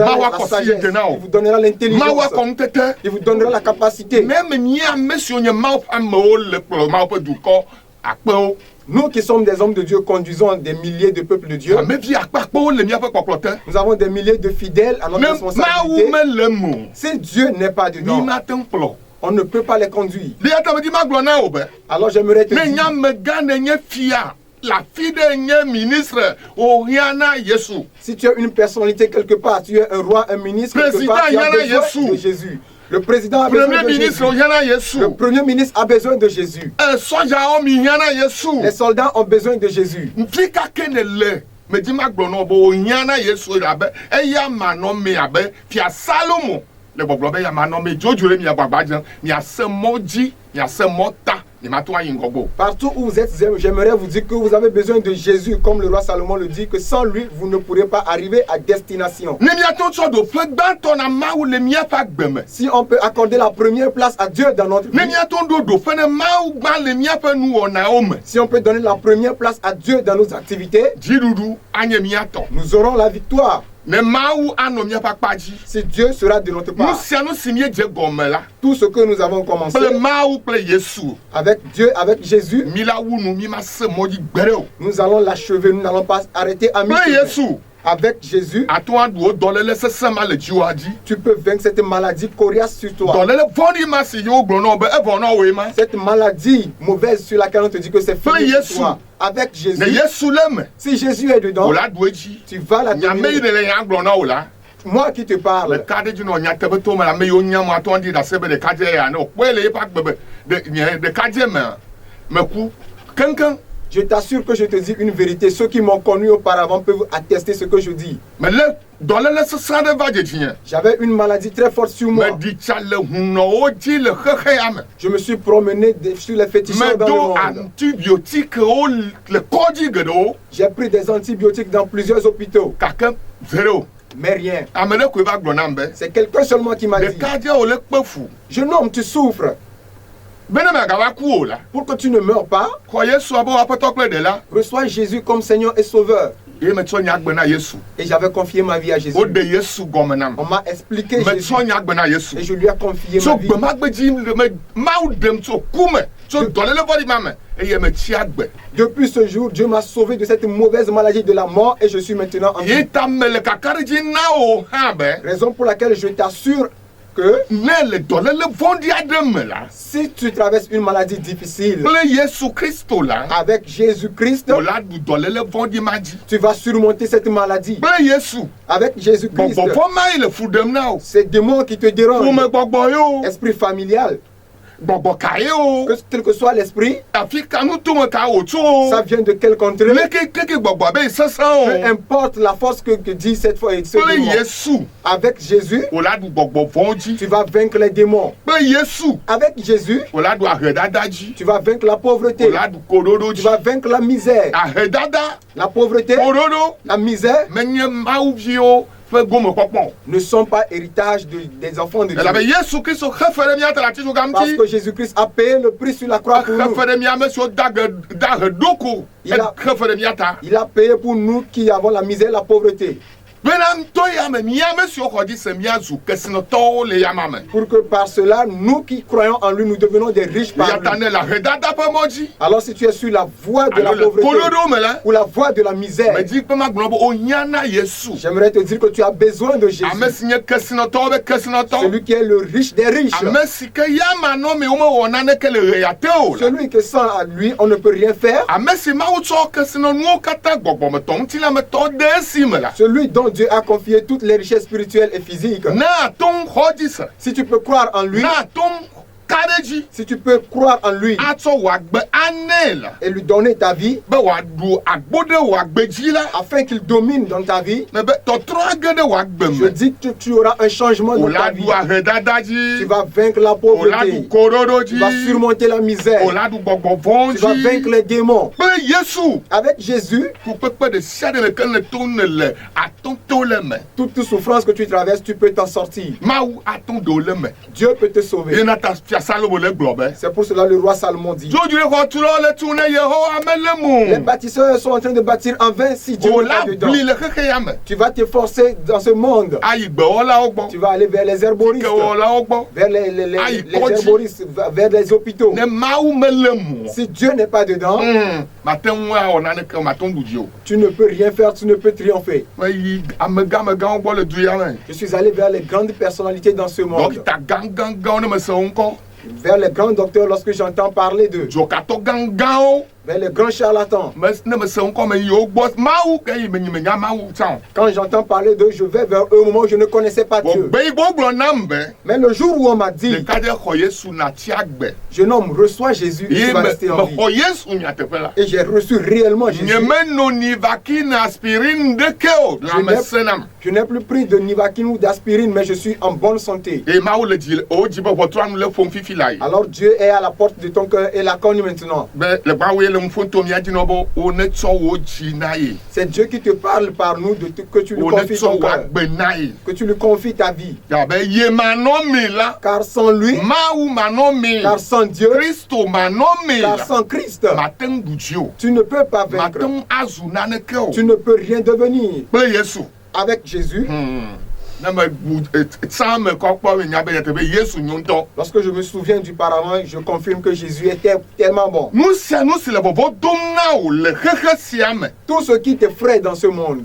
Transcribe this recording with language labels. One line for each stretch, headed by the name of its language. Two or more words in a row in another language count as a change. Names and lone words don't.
Ewe: Mawa la ko
French: sagesse,
Ewe: si dena o.
French: il vous donnera
Ewe: mawu
French: l'intelligence,
Ewe: akɔ ŋutete
French: il vous donnera la capacité.
Ewe: même mía ame siwo nye mawu ƒe amewo le kplɔ mawu ƒe dukɔ akpewo
French: Nous qui sommes des hommes de Dieu, conduisons des milliers de peuples de Dieu.
Ewe: amevi akpakpewo le míaƒe kpɔkplɔ te
French: Nous avons des milliers de fidèles à notre
Ewe: ne mawu
French: responsabilité.
Ewe: mele mo
French: Si Dieu n'est pas
Ewe: mi
French: dedans,
Ewe: mate ŋu kplɔ
French: on ne peut pas les conduire.
Ewe: de ya ta medi magblɔ na wo be
French: Alors j'aimerais te
Ewe: ne nye
French: dire,
Ewe: amegã ne nye fia l'afi ɖe nye ministre wohiã na yesu
French: si tu es une personnalité quelque part, tu es un roi, un ministre quelque Président, part, tu as il y en a besoin Jésus. de Jésus. Le président a besoin premier de ministre Jésus.
Ewe: wohiã na yesu
French: Le premier ministre a besoin de Jésus.
Ewe: sɔdzawo mi hiã na yesu
French: Les soldats ont besoin de Jésus.
Ewe: fi kake ne le medi magblɔ na wo be wohiã na yesu abe eya manɔme abe fia salomo le gbɔgblɔ be ya manɔme dzodzroe miagbagba dzem miase mɔ dzi miase mɔ ta mimato ayi ŋgɔgbe o
French: Partout où vous êtes, j'aimerais vous dire que vous avez besoin de Jésus, comme le roi Salomon le dit, que sans lui, vous ne pourrez pas arriver à destination.
Ewe: ne miato tsɔ do ƒe gbãtɔ na mawu le míaƒe agbe me
French: Si on peut accorder la première place à Dieu dans notre
Ewe: ne
French: vie,
Ewe: miato ɖo ɖoƒe ne mawu gbã le míaƒe nuwɔnawo me
French: si on peut donner la première place à Dieu dans nos activités,
Ewe: dziɖuɖu anye míatɔ
French: nous aurons la victoire.
Ewe: ne mawu anɔ míaƒe akpa dzi
French: Si Dieu sera de notre
Ewe: nu
French: part,
Ewe: sia nu si míedze gɔme la
French: tout ce que nous avons commencé
Ewe: kple mawu kple yesu
French: avec Dieu, avec Jésus,
Ewe: mi la wu nu mi ma se mɔ dzi gbeɖe o
French: nous allons l'achever, nous n'allons pas arrêter à
Ewe: kple
French: mi-chemin.
Ewe: yesu
French: Avec Jésus,
Ewe: ato aɖu wo dɔléle sesẽ ma le dziwoa dzi
French: tu peux vaincre cette maladie coriace sur toi.
Ewe: dɔléle vɔ̃ɖi ma si yewo gblɔ na wo be evɔ na woe ma
French: Cette maladie mauvaise sur laquelle on te dit que c'est Fais fini Jésus. pour toi. Avec Jésus,
Ewe: ne yesu le me
French: si Jésus est dedans,
Ewe: wò la ɖu edzi
French: tu vas la
Ewe: nyame yi
French: dominer.
Ewe: ne le nya gblɔ na wo la
French: Moi qui te
Ewe: le
French: parle,
Ewe: ka ɖe dzi nɔ nyateƒe to me le ame yiwo nya mo atɔ ɖi ɖe ase be ɖekadze ya ne wòkpɔe le yeƒe agbe be nye ɖekadze mea meku keŋkeŋ
French: je t'assure que je te dis une vérité. Ceux qui m'ont connu auparavant peuvent attester ce que je dis.
Ewe: mele dɔléle sesẽ aɖe va dzedzinye
French: J'avais une maladie très forte sur moi.
Ewe: meɖi tsa le hunɔwo dzi le xexea me
French: Je me suis promené sur les féticheurs dans le
Ewe: medo
French: monde.
Ewe: antibiotikewo le kɔdzi geɖewo
French: J'ai pris des antibiotiques dans plusieurs hôpitaux,
Ewe: gake zero
French: mais rien.
Ewe: ame ɖe koe va gblɔ nam be
French: C'est quelqu'un seulement qui m'a dit,
Ewe: ɖekadze wo le kpe fu
French: jeune homme, tu souffres.
Ewe: be ne magava ku o la
French: Pour que tu ne meurs pas,
Ewe: xɔ yesu abe woaƒetɔ kple ɖela
French: reçois Jésus comme Seigneur et Sauveur.
Ewe: ye metsɔ nya gbe na yesu
French: Et j'avais confié ma vie à Jésus.
Ewe: wode yesu gɔme nam
French: On m'a expliqué Jésus.
Ewe: metsɔ nya gbe na yesu
French: Et je lui ai confié
Ewe: tso
French: ma vie.
Ewe: gbemagbe dzi mawu ɖem tso ku me tso dɔléle vɔɖi ma me eye metsi agbe
French: Depuis ce jour, Dieu m'a sauvé de cette mauvaise maladie de la mort et je suis maintenant en
Ewe: ye
French: vie.
Ewe: ta mele kakaɖedzi na wo hã be
French: Raison pour laquelle je t'assure que
Ewe: ne le dɔléle vɔɖi aɖe me la
French: si tu traverses une maladie difficile
Ewe: kple yesu kristo la
French: avec Jésus-Christ,
Ewe: wò la ɖu dɔléle vɔɖi ma dzi
French: tu vas surmonter cette maladie.
Ewe: kple yesu
French: Avec Jésus-Christ,
Ewe: gbɔgbɔ ma yi le fu ɖem na wo
French: ces démons qui te dérangent,
Ewe: ƒomegbɔgbɔ yo
French: esprit familial,
Ewe: gbɔgbɔ ka ye o
French: quel que soit l'esprit,
Ewe: afi ka nu to me ka o tso o
French: ça vient de quel contrée.
Ewe: keke gbɔgbɔ be sese
French: Peu
Ewe: o
French: importe la force que dit cette fois et ce
Ewe: kple
French: démon.
Ewe: Yesu
French: Avec Jésus,
Ewe: o la du gbɔgbɔ vɔn dzi
French: tu vas vaincre les démons.
Ewe: kple Yesu
French: Avec Jésus,
Ewe: o la du ahedada dzi
French: tu vas vaincre la
Ewe: o
French: pauvreté.
Ewe: la du koɖoɖo
French: Tu
Ewe: dzi
French: vas vaincre la misère.
Ewe: ahedada
French: La pauvreté,
Ewe: koɖoɖo
French: la misère
Ewe: menye mawuviwo ƒe gomekpɔkpɔ
French: ne sont pas héritage des enfants de
Ewe: elabe
French: Dieu.
Ewe: Yesu Kristo xe fe ɖe mía te le atitsoga
French: Parce
Ewe: ŋuti
French: que Jésus-Christ a payé le prix sur la croix pour
Ewe: xe
French: nous.
Ewe: fe ɖe mía ame siwo dahe ɖoko
French: Il a-
Ewe: xe fe ɖe mía ta
French: Il a payé pour nous qui avons la misère et la pauvreté.
Ewe: bena ŋutɔ ya me mía ame siwo xɔ dzi se míazu kesinɔtɔwo le yama me
French: Pour que par cela, nous qui croyons en lui, nous devenons des riches par
Ewe: ya ta
French: lui.
Ewe: ne le ahedada ƒe mɔ dzi
French: Alors si tu es sur la voie de la
Ewe: alo le
French: pauvreté
Ewe: koɖoɖo me la
French: ou la voie de la misère,
Ewe: medzi pe magblɔ be wonya na Yesu
French: j'aimerais te dire que tu as besoin de Jésus.
Ewe: ame si nye kesinɔtɔwo be kesinɔtɔ
French: Celui qui est le riche des riches.
Ewe: ame si ke yama nɔ me womewɔ naneke le ɣeya te o la
French: Celui que sans lui, on ne peut rien faire.
Ewe: ame si Mawu tsɔ kesinɔnuwo katã gbɔgbɔmetɔ ŋutilametɔ de esi me la
French: Celui dont Dieu a confié toutes les richesses spirituelles et physiques.
Ewe: ne ato ŋu xɔ dzi se
French: Si tu peux croire en lui,
Ewe: ne ato ŋu ka ɖe dzi
French: si tu peux croire en lui
Ewe: atsɔ wòagbe anɛ la
French: et lui donner ta vie,
Ewe: be wòaɖu agbo ɖe wò agbe dzi la
French: afin qu'il domine dans ta vie,
Ewe: me be tɔtrɔ age ɖe wò agbe
French: je
Ewe: me
French: dis que tu auras un changement dans ta
Ewe: wòla
French: vie.
Ewe: ɖu ahedada
French: Tu
Ewe: dzi
French: vas vaincre la
Ewe: wòla
French: pauvreté.
Ewe: ɖu koɖoɖo
French: Tu vas
Ewe: dzi
French: surmonter la misère.
Ewe: wòla ɖu gbɔgbɔ vɔ̃
French: Tu vas vaincre
Ewe: dzi
French: les démons.
Ewe: kple Yesu
French: Avec Jésus,
Ewe: fukpekpe ɖe sia ɖe meke le to ne le atɔto le me
French: toute souffrance que tu traverses, tu peux t'en sortir.
Ewe: Mawu atɔ ɖewo le me
French: Dieu peut te sauver.
Ewe: yena ta fia Salomo le gblɔ be
French: C'est pour cela le roi Salomon dit.
Ewe: dzodzoe xɔtulawo le tu ne Yehowa mele
French: Les
Ewe: mo
French: bâtisseurs sont en train de bâtir en vain si Dieu n'est
Ewe: wòla
French: pas dedans.
Ewe: bli le xexea me
French: Tu vas t'efforcer dans ce monde.
Ewe: ayi gbewɔlawo gbɔ
French: Tu vas aller vers les herboristes,
Ewe: kewɔlawo gbɔ
French: vers les Aïe, herboristes, vers les hôpitaux.
Ewe: ne Mawu mele mo
French: Si Dieu n'est pas dedans,
Ewe: mate ŋu awɔ naneke mate ŋu ɖu dzi o
French: tu ne peux rien faire, tu ne peux triompher.
Ewe: meyi amegamegãwo gbɔ le du ya me
French: Je suis allé vers les grandes personnalités dans ce monde,
Ewe: dɔkita gãgãgãwo ne me se wo ŋkɔ
French: vers les grands docteurs lorsque j'entends parler d'eux,
Ewe: dzokatɔ gãgãwo
French: vers les grands charlatans.
Ewe: ne me se ŋkɔ me yi wo gbɔ Mawu ke yi menyi menya Mawu tsã o
French: Quand j'entends parler d'eux, je vais vers eux au moment où je ne connaissais pas Dieu.
Ewe: gbe yi gbɔ gblɔ nam be
French: Mais le jour où on m'a dit,
Ewe: ɖeka ɖe xɔ Yesu nati agbe
French: jeune homme, reçois Jésus et
Ewe: ye
French: tu vas rester en vie.
Ewe: mexɔ Yesu nyateƒe la
French: Et j'ai reçu réellement Jésus.
Ewe: nyemeno nivakine aspirine ɖeke o lãmesẽ nam
French: Je n'ai plus pris de Nivaquine ou d'aspirine, mais je suis en bonne santé.
Ewe: eye Mawu le dzi wo dzi be ʋɔtranu le ƒom fifi la yi
French: Alors Dieu est à la porte de ton cœur et l'accorde maintenant.
Ewe: be le gbawoe le ŋu to mía dzi nɔ be wo ne tsɔ wo dzi na ye
French: C'est Dieu qui te parle par nous, que tu lui
Ewe: wo ne
French: confies
Ewe: tsɔ
French: ton
Ewe: wo
French: cœur,
Ewe: agbe na ye
French: que tu lui confies ta vie.
Ewe: yabe ye manɔ mi la
French: Car sans lui,
Ewe: Mawu manɔ mi
French: car sans Dieu,
Ewe: Kristo manɔ mi
French: car
Ewe: la
French: sans Christ,
Ewe: mate ŋu ɖu dzi o
French: tu ne peux pas
Ewe: mate
French: vaincre.
Ewe: ŋu azu naneke o
French: Tu ne peux rien devenir.
Ewe: kple Yesu
French: Avec Jésus,
Ewe: ne me tsã me kɔkpɔ nya be nyateƒe Yesu nyo ŋutɔ
French: lorsque je me souviens du paravent, je confirme que Jésus était tellement bon.
Ewe: nu sia nu si le vɔvɔ dom na wo le xexe sia me Tout ce qui t'effraie dans ce monde,